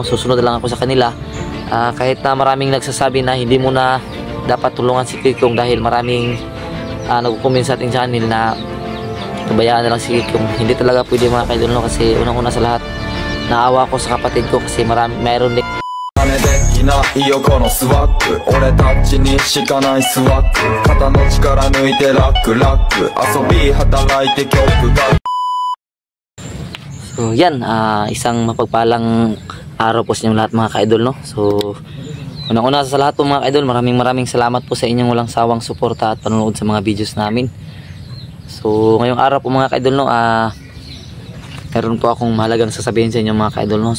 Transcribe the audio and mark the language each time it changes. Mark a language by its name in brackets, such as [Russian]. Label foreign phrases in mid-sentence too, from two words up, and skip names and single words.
[Filipino] Susunod na lang ako sa kanila. Kahit na maraming nagsasabi na hindi mo na dapat tulungan si Kiko dahil maraming nagko-comment sa ating channel na pabayaan na lang si Kiko. Hindi talaga pwede mga kaidol, no, kasi unang-una sa lahat naawa ko sa kapatid ko kasi mayroon din [Japanese] いないよこのスワッグ俺たちにしかないスワッグ肩の力抜いてラックラック遊び働いて曲が [Filipino] So yan, isang mapagpalang araw po sa inyong lahat mga kaidol, no. So unang-una sa lahat po mga kaidol, maraming salamat po sa inyong walang sawang suporta at panonood sa mga videos namin. So ngayong araw po mga kaidol, no, meron po akong mahalagang sasabihin sa inyo mga kaidol, no.